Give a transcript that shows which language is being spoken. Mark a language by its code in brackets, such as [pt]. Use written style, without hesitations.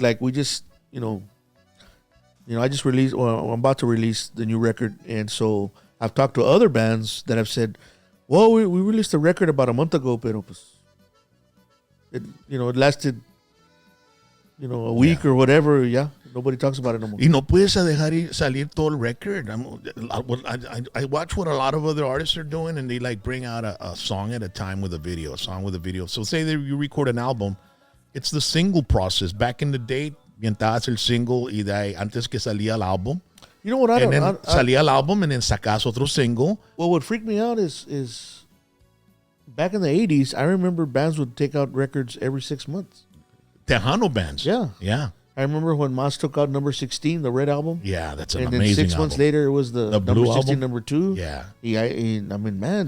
[en] like we just I just released, I'm about to release the new record, and so I've talked to other bands that have said, well, we released a record about a month ago, [es] pero pues [en] it lasted a week or whatever. Nobody talks about it no more. [es] Y no puedes dejar salir todo el record. [en] I watch what a lot of other artists are doing, and they like bring out a song at a time with a video, So say that you record an album, it's the single process. Back in the day, [es] vientabas el single y de ahí, antes que salía el álbum. [en] You know what? [es] Salía el álbum [en] and then [es] sacas otro single. [en] Well, what freaked me out is back in the 80s, I remember bands would take out records every 6 months. Tejano bands. Yeah. I remember when Mas took out number 16, the Red album. Yeah, that's an amazing amazing album. And then 6 months later, it was the Blue number 16, album? number 2. Yeah. I mean, man.